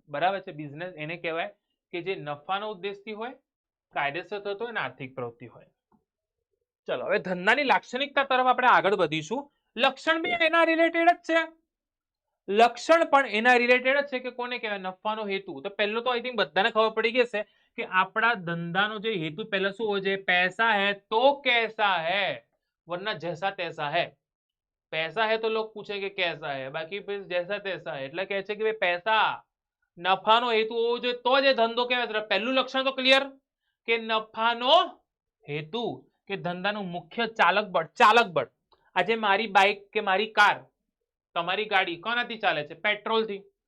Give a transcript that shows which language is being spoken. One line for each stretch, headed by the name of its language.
Gujarati: બરાબર છે, બિઝનેસ એને કહેવાય કે જે નફાનો ઉદ્દેશથી હોય, કાયદેસર થતો હોય અને આર્થિક પ્રવૃત્તિ હોય. ચલો હવે ધંધાની લાક્ષણિકતા તરફ આપણે આગળ વધીશું. લક્ષણ બી એના રિલેટેડ જ છે, લક્ષણ પણ એના રિલેટેડ જ છે કે કોને કહેવાય? નફાનો હેતુ. તો પહેલો તો આઈ થિંક બધાને ખબર પડી ગઈ છે કે આપણા ધંધાનો જે હેતુ પહેલા શું હોય છે?
Hindi: પૈસા હે તો कैसा है, वरना जैसा तैसा है. पैसा है तो लोग पूछे कि कैसा है, बाकी फिर जैसा तैसा है.
Gujarati: એટલે કહે છે કે ભાઈ પૈસા, નફાનો હેતુ હોવો જોઈએ તો જ એ ધંધો કહેવાય. પહેલું લક્ષણ તો ક્લિયર કે નફાનો હેતુ, કે ધંધાનું મુખ્ય ચાલક બળ. આજે મારી બાઇક કે મારી કાર, તમારી ગાડી કોનાથી ચાલે છે? પેટ્રોલથી.